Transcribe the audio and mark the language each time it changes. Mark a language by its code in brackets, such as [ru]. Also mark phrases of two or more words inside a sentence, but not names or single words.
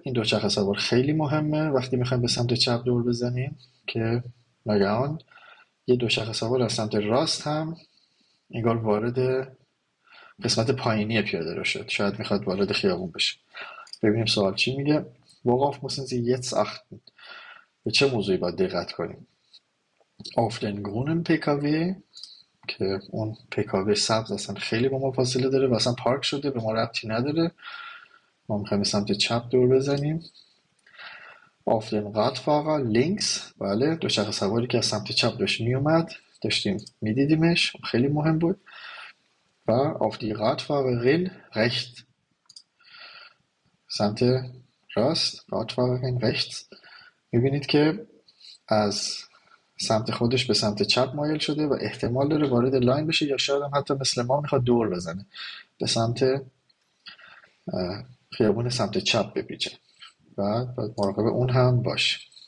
[fa] این دوچرخه سوار خیلی مهمه وقتی میخوایم به سمت چپ دور بزنیم که ناگهان یه دوچرخه سوار از سمت راست هم انگار وارد قسمت پایینی پیاده رو شد، شاید میخواد وارد خیابون بشه. ببینیم سوال چی میگه. [de] Worauf müssen Sie jetzt achten؟ [fa] به چه موضوعی باید دقت کنیم؟ [de] Auf den grünen PKW، [fa] که اون PKW سبز اصلا خیلی با ما فاصله داره و اصلا پارک شده، به ما ربطی نداره، ما میخوایم به سمت چپ دور بزنیم. [de] Auf den Radfahrer links، [fa] بله دوچرخه سواری که از سمت چپ داشت میومد، داشتیم میدیدیمش، خیلی مهم بود. [de] و auf die Radfahrerin rechts، [fa] سمت راست، [de] Radfahrerin rechts. [fa] میبینید که از سمت خودش به سمت چپ مایل شده و احتمال داره وارد لاین بشه یا شاید هم حتی مثل ما میخواد دور بزنه به سمت خیابون سمت چپ بپیچه و باید مراقب اون هم باشه.